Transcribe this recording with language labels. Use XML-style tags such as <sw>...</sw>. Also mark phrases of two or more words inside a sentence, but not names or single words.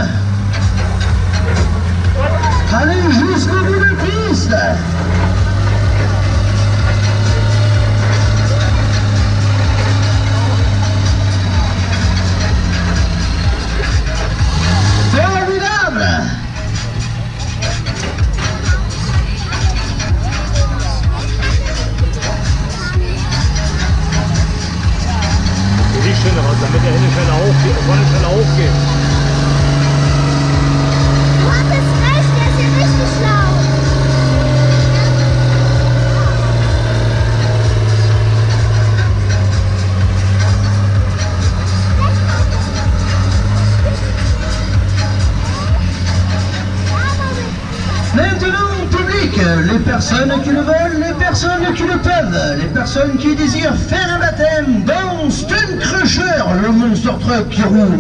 <fr>Allez jusqu'au bout de la piste. Formidable.</fr> <de>Nicht schneller, damit der Hände schneller hochgeht, vorne schneller hochgeht. Du hattest recht, der ist hier richtig schlau.</de> <fr>Maintenant, public, les personnes qui le veulent, les personnes qui le peuvent, les personnes qui désirent faire un baptême dans Stunt Crusher, le Monster Truck qui roule.</fr>